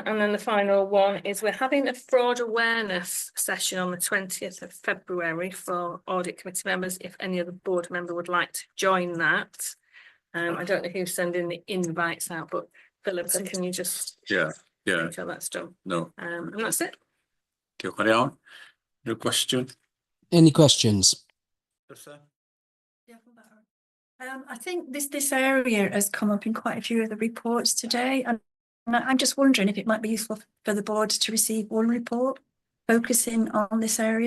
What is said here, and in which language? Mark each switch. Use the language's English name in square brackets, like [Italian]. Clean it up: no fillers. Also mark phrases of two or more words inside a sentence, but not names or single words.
[English] And then the final one is we're having a fraud awareness session on the 20th of February for audit committee members. If any other board member would like to join that. I don't know who's sending the invites out, but Philippa, can you just make sure that's done? No. And that's it. [Welsh] Diolch yn iawn. [English] No question? Any questions? I think this area has come up in quite a few of the reports today, and I'm just wondering if it might be useful for the board to receive one report focusing on this area.